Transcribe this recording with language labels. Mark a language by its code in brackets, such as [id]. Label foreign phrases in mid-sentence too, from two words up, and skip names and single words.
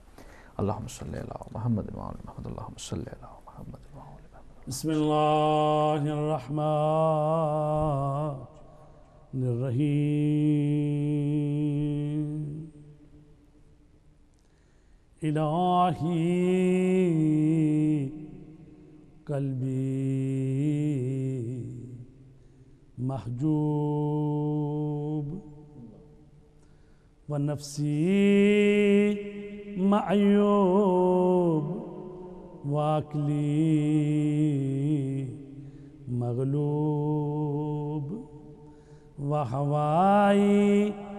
[ar] اللہم صلی علی محمد و علی محمد، اللہم صلی علی محمد و علی محمد۔ بسم اللہ الرحمن الرحیم۔ الہی قلبی محجوب و نفسی معیوب و عقلی مغلوب و ہوائی